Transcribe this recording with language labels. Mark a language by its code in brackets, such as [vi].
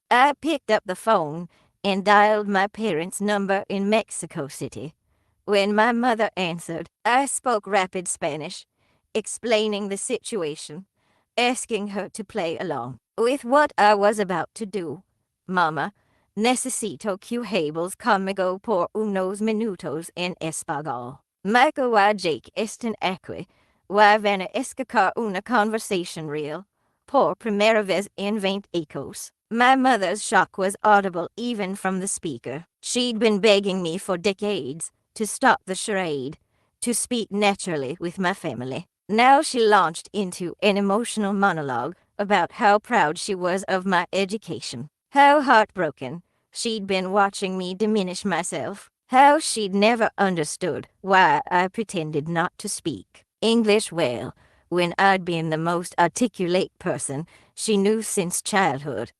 [en] I picked up the phone and dialed my parents' number in Mexico City. When my mother answered, I spoke rapid Spanish, explaining the situation, asking her to play along with what I was about to do. [es] "Mama, necesito que hables conmigo por unos minutos en español." Michael y Jake están aquí. Y van a escuchar una [en] conversation [es] real, por primera vez en 20 años. [en] My mother's shock was audible even from the speaker. She'd been begging me for decades to stop the charade, to speak naturally with my family. Now she launched into an emotional monologue about how proud she was of my education, how heartbroken she'd been watching me diminish myself, how she'd never understood why I pretended not to speak English well when I'd been the most articulate person she knew since childhood.